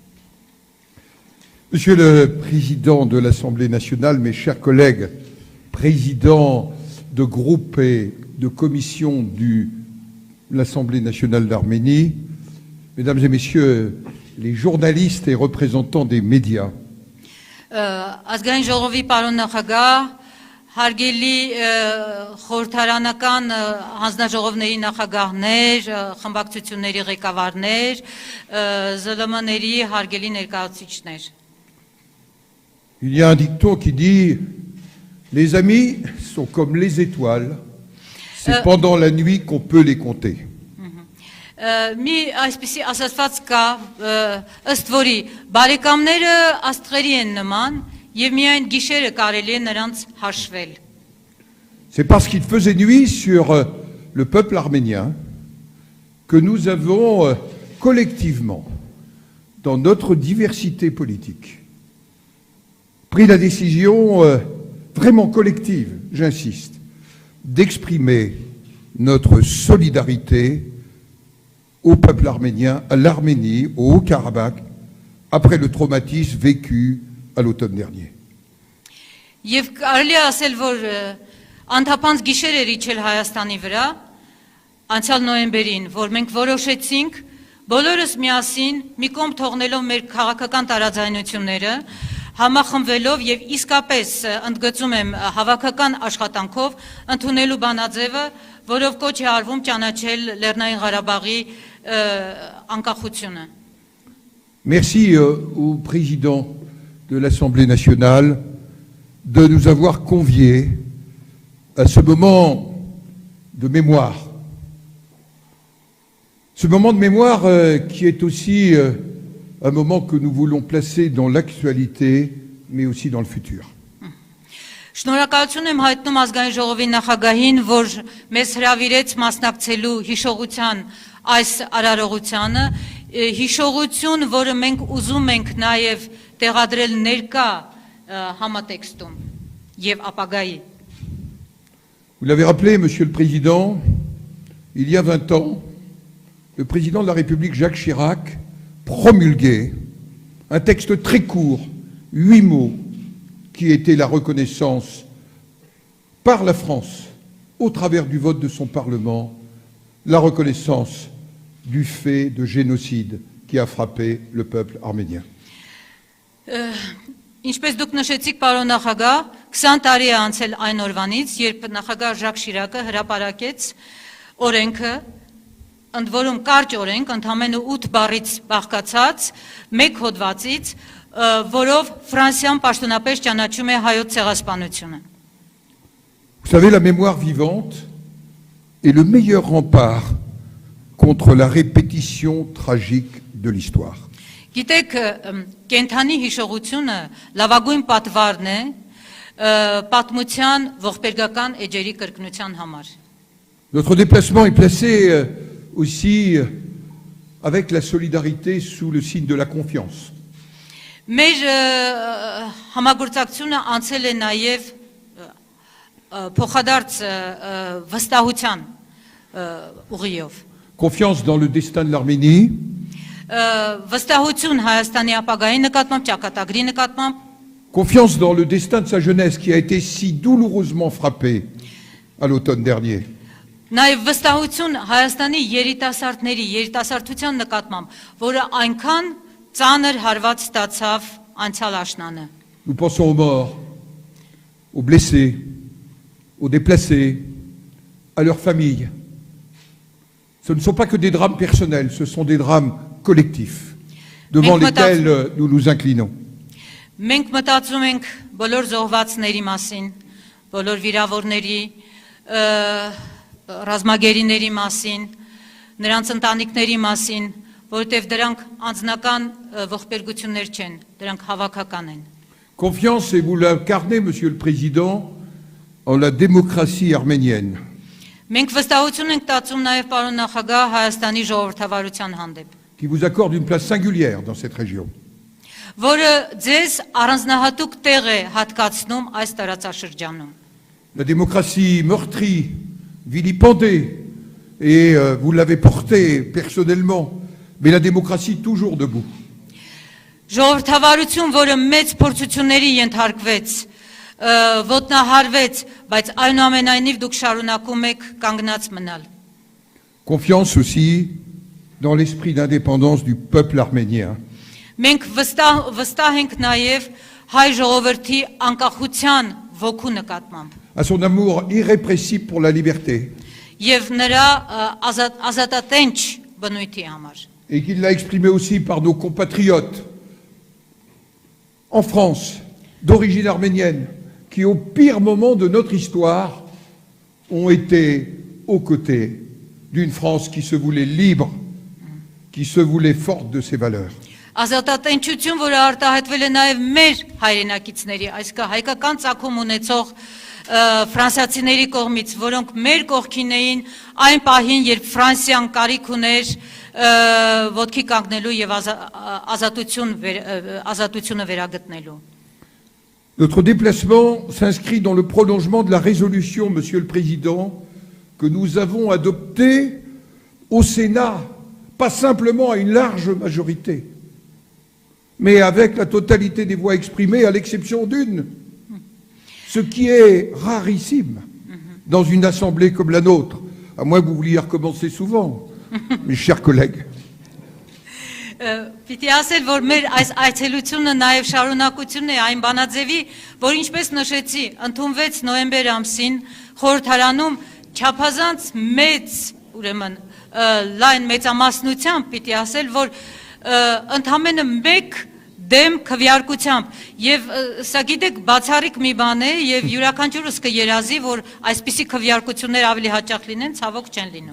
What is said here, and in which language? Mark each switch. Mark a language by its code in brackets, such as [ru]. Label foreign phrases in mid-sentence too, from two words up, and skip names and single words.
[fr] Monsieur le Président de l'Assemblée nationale, mes chers collègues, présidents de groupe et de commission de l'Assemblée nationale d'Arménie, Mesdames et Messieurs les journalistes et représentants des médias, [hy] Ազգային ժողովի պարոն նախագահ, հարգելի խորհրդարանական հանձնաժողովների նախագահներ, խմբակցությունների ղեկավարներ, ԶԼՄ-ների հարգելի ներկայացուցիչներ։ [fr] il y a un dicton qui dit « Les amis sont comme les étoiles, c'est pendant la nuit qu'on peut les compter ». [hy] Մի այսպիսի ասացված կա, ըստ որի բարեկամները աստղերի են նման եւ միայն գիշերը կարելի է նրանց հաշվել։ [fr] C'est parce qu'il faisait nuit sur le peuple arménien que nous avons collectivement, dans notre diversité politique, pris la décision vraiment collective, j'insiste, d'exprimer notre solidarité au peuple arménien, à l'Arménie, au Haut-Karabakh, après le traumatisme vécu à l'automne dernier. [hy] Եվ կարելի է ասել, որ անթափանց գիշեր էր իջել Հայաստանի վրա, անցյալ նոյեմբերին, որ մենք որոշեցինք բոլորս միասին մի կողմ թողնելով մեր քաղաքական տարաձայնությունները, համախմբվելով եւ իսկապես ընդգծում եմ հավաքական աշխատանքով ընդունելու բանաձևը, որով կոչ է արվում ճանաչել Լեռնային Ղարաբաղի անկախությունը։ [fr] Merci au président de l'Assemblée nationale de nous avoir conviés à ce moment de mémoire. Ce moment de mémoire qui est aussi un moment que nous voulons placer dans l'actualité, mais aussi dans le futur. [hy] Շնորհակալություն եմ հայտնում ազգային ժողովի նախագահին, որ մեզ հրավիրեց մասնակցելու հիշողության այս արարողությանը, հիշողություն, որը մենք ուզում ենք նաև տեղադրել ներկա համատեքստում եւ ապագայի։ [fr] Vous l'avez rappelé, Monsieur le Président, il y a 20 ans, le président de la République, Jacques Chirac, promulguait un texte très court, 8 mots, qui était la reconnaissance par la France, au travers du vote de son Parlement, la reconnaissance du fait de génocide qui a frappé le peuple arménien. [hy] Ինչպես դուք նշեցիք, պարոն նախագահ, 20 տարի է անցել այն օրվանից, երբ նախագահ Ժակ Շիրակը հրապարակեց օրենքը, ընդ որում կարճ օրենք, ընդամենը 8 բառից բաղկացած, 1 հոդվածից, որով Ֆրանսիան պաշտոնապես ճանաչում է հայոց ցեղասպանությունը։ [fr] Vous savez, la mémoire vivante est le meilleur rempart contre la répétition tragique de l'histoire. [hy] Գիտեք, կենթանի հիշողությունը լավագույն պատվարն է պատմության ողբերգական էջերի կրկնության համար։ [fr] Notre déplacement est placé aussi avec la solidarité sous le signe de la confiance. [hy] Մեր համագործակցությունը անցել է նաև փոխադարձ վստահության ուղիով։ [fr] Confiance dans le destin de l'Arménie, [hy] Վստահություն Հայաստանի ապագայի նկատմամբ, ճակատագրի նկատմամբ, [fr] confiance dans le destin de sa jeunesse qui a été si douloureusement frappé à l'automne dernier. [hy] Նաև վստահություն Հայաստանի երիտասարդների, երիտասարդության նկատմամբ, որը այնքան ծանր հարված ստացավ անցյալ աշնանը։ [fr] Nous pensons aux morts, aux blessés, aux déplacés, à leurs familles. Ce ne sont pas que des drames personnels, ce sont des drames collectifs devant lesquels nous nous inclinons. [hy] Մենք մտածում ենք բոլոր զոհվածների մասին, բոլոր վիրավորների, ռազմագերիների մասին, նրանց ընտանիքների մասին, որովհետև դրանք անձնական ողբերգություններ չեն, դրանք հավաքական են։ [fr] Confiance, et vous l'incarnez, Monsieur le Président, en la démocratie arménienne. [hy] Մենք վստահություն ենք տածում նաև պարոն նախագահ Հայաստանի ժողովրդավարության հանդեպ, [fr] qui vous accorde une place singulière dans cette région. [hy] որը ձեզ առանձնահատուկ տեղ է հատկացնում այս տարածաշրջանում։ [fr] La démocratie meurtrie, vilipendée, et vous l'avez portée personnellement, mais la démocratie toujours debout. [hy] Ժողովրդավարություն, որը մեծ փորձությունների ենթարկվեց, ոտնահարվեց, բայց այնուամենայնիվ դուք շարունակում եք կանգնած մնալ։ [fr] Confiance aussi dans l'esprit d'indépendance du peuple arménien. [hy] Մենք վստահ ենք նաև հայ ժողովրդի անկախության ոգու նկատմամբ [fr] À son amour irrépressible pour la liberté, [hy] եւ նրա ազատատենչ բնույթի համար։ [fr] et qu'il l'a exprimé aussi par nos compatriotes en France, d'origine arménienne, qui au pire moment de notre histoire ont été aux côtés d'une France qui se voulait libre, qui se voulait forte de ses valeurs. [hy] Ազատատենչություն, որը արտահայտվել է նաև մեր հայրենակիցների, այսինքն հայկական ծագում ունեցող ֆրանսիացիների կողմից, որոնք մեր կողքին էին այն պահին, երբ Ֆրանսիան կարիք ուներ ոտքի կանգնելու եւ ազատությունը վերագտնելու։ [fr] Notre déplacement s'inscrit dans le prolongement de la résolution, Monsieur le Président, que nous avons adoptée au Sénat, pas simplement à une large majorité, mais avec la totalité des voix exprimées, à l'exception d'une, ce qui est rarissime dans une assemblée comme la nôtre, à moins que vous vouliez recommencer souvent, mes chers collègues. [hy] Պիտի ասել, որ մեր այս այցելությունը նաև շարունակությունն է այն բանաձևի, որ ինչպես նշեցի, ընդունվեց նոյեմբեր ամսին խորհրդարանում չափազանց մեծ, ուրեմն լայն մեծամասնությամբ պիտի ասել, որ ընդամենը մեկ դեմ քվեարկությամբ եւ սա գիտեք բացառիկ մի բան է եւ յուրաքանչյուրս կերազի, որ այսպիսի քվեարկություններ ավելի հաճախ լինեն, ցավոք չեն լինում։